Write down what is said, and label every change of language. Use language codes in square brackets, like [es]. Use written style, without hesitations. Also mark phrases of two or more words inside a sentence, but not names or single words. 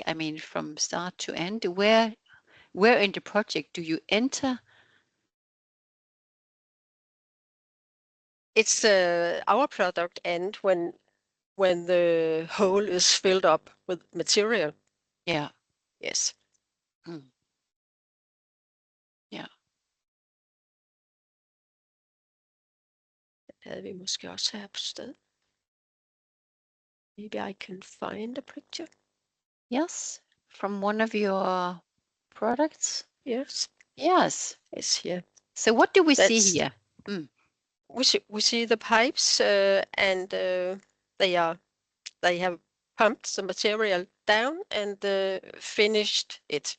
[en] I mean, from start to end, where in the project do you enter? It's our product end when the hole is filled up with material. Yeah. Yes. [da] Mm. Ja. Det havde vi måske også her på sted. [en] Maybe I can find a picture. Yes, from one of your products. Yes. Yes. It's here. So what do we see That's- here? We see the pipes and they have pumped the material down and finished it.